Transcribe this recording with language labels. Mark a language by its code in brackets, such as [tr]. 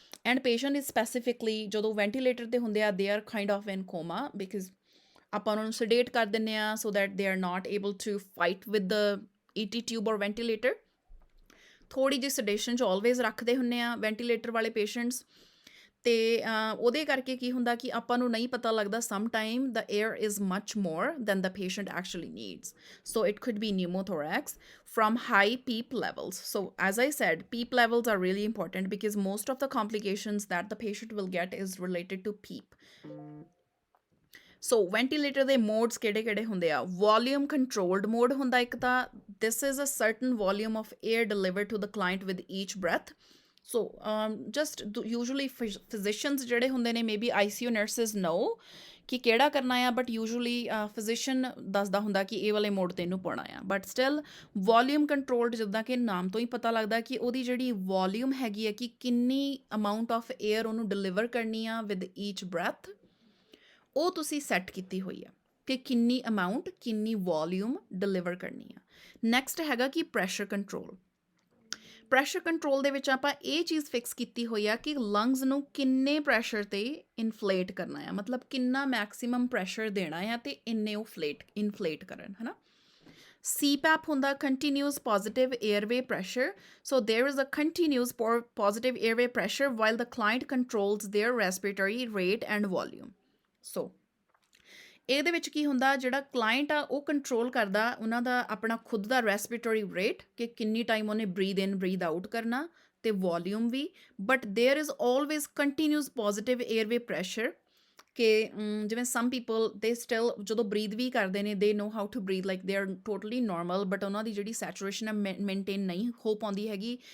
[en] and patient is specifically [pa] ਜਦੋਂ ventilator 'ਤੇ ਹੁੰਦੇ ਆ, [en] they are kind of in coma, because [pa] ਆਪਾਂ ਉਹਨਾਂ ਨੂੰ ਸਡੇਟ ਕਰ ਦਿੰਦੇ ਹਾਂ [en] So that they are not able to fight with the ET tube or ventilator. [pa] ਥੋੜ੍ਹੀ ਜਿਹੀ ਸਡੇਸ਼ਨ 'ਚ ਆਲਵੇਜ਼ ਰੱਖਦੇ ਹੁੰਦੇ ਆ ਵੈਂਟੀਲੇਟਰ ਵਾਲੇ ਪੇਸ਼ੈਂਟਸ, ਤੇ ਉਹਦੇ ਕਰਕੇ ਕੀ ਹੁੰਦਾ ਕਿ ਆਪਾਂ ਨੂੰ ਨਹੀਂ ਪਤਾ ਲੱਗਦਾ, [en] Some time the air is much more than the patient actually needs. So it could be pneumothorax from high PEEP levels. So as I said, PEEP levels are really important because most of the complications that the patient will get is related to PEEP. [pa] So ventilator ਦੇ modes ਕਿਹੜੇ ਹੁੰਦੇ ਆ? [en] volume controlled mode [pa] ਹੁੰਦਾ ਇੱਕ ਤਾਂ, [en] This is a certain volume of air delivered to the client with each breath. [pa] So just usually physicians ਜਿਹੜੇ ਹੁੰਦੇ ਨੇ, [en] may be ICU nurses know [pa] ਕਿ ਕਿਹੜਾ ਕਰਨਾ ਆ, ਬਟ ਯੂਜੂਅਲੀ ਫਿਜ਼ੀਸ਼ੀਅਨ ਦੱਸਦਾ ਹੁੰਦਾ ਕਿ ਇਹ ਵਾਲੇ ਮੋਡ 'ਤੇ ਇਹਨੂੰ ਪਾਉਣਾ ਆ. ਬਟ ਸਟਿਲ ਵੋਲਿਊਮ ਕੰਟਰੋਲਡ, ਜਿੱਦਾਂ ਕਿ ਨਾਮ ਤੋਂ ਹੀ ਪਤਾ ਲੱਗਦਾ ਕਿ ਉਹਦੀ ਜਿਹੜੀ ਵੋਲਿਊਮ ਹੈਗੀ ਆ ਕਿ ਕਿੰਨੀ [en] amount of air [pa] ਉਹਨੂੰ ਡਿਲੀਵਰ ਕਰਨੀ ਆ [en] with each breath, [pa] ਉਹ ਤੁਸੀਂ ਸੈੱਟ ਕੀਤੀ ਹੋਈ ਆ ਕਿ ਕਿੰਨੀ ਅਮਾਊਂਟ, ਕਿੰਨੀ ਵੋਲਿਊਮ ਡਿਲੀਵਰ ਕਰਨੀ ਆ. ਨੈਕਸਟ ਹੈਗਾ ਕਿ ਪ੍ਰੈਸ਼ਰ ਕੰਟਰੋਲ. ਪ੍ਰੈਸ਼ਰ ਕੰਟਰੋਲ ਦੇ ਵਿੱਚ ਆਪਾਂ ਇਹ ਚੀਜ਼ ਫਿਕਸ ਕੀਤੀ ਹੋਈ ਆ ਕਿ ਲੰਗਸ ਨੂੰ ਕਿੰਨੇ ਪ੍ਰੈਸ਼ਰ 'ਤੇ ਇਨਫਲੇਟ ਕਰਨਾ ਆ, ਮਤਲਬ ਕਿੰਨਾ ਮੈਕਸਿਮਮ ਪ੍ਰੈਸ਼ਰ ਦੇਣਾ ਆ ਤੇ ਇੰਨੇ ਉਹ ਇਨਫਲੇਟ ਕਰਨ, ਹੈ ਨਾ? [en] CPAP ਹੁੰਦਾ continuous positive airway pressure. So there is a continuous positive airway pressure while the client controls their respiratory rate and volume. [pa] So ਇਹਦੇ ਵਿੱਚ ਕੀ ਹੁੰਦਾ, ਜਿਹੜਾ ਕਲਾਇੰਟ ਆ ਉਹ ਕੰਟਰੋਲ ਕਰਦਾ ਉਹਨਾਂ ਦਾ ਆਪਣਾ ਖੁਦ ਦਾ ਰੈਸਪੀਰੇਟਰੀ ਰੇਟ ਕਿ ਕਿੰਨੀ ਟਾਈਮ ਉਹਨੇ [en] breathe in breathe out [pa] ਕਰਨਾ, ਤੇ volume we, [en] but there is always continuous positive airway pressure [pa] ਕਿ ਜਿਵੇਂ ਸਮ ਪੀਪਲ ਦੇ ਸਟਿਲ ਜਦੋਂ ਬਰੀਥ ਵੀ ਕਰਦੇ ਨੇ [en] they know how to breathe like they are totally normal, [pa] but ਉਹਨਾਂ ਦੀ ਜਿਹੜੀ ਸੈਚੂਰੇਸ਼ਨ ਹੈ ਮੇਨਟੇਨ ਨਹੀਂ ਹੋ ਪਾਉਂਦੀ ਹੈਗੀ।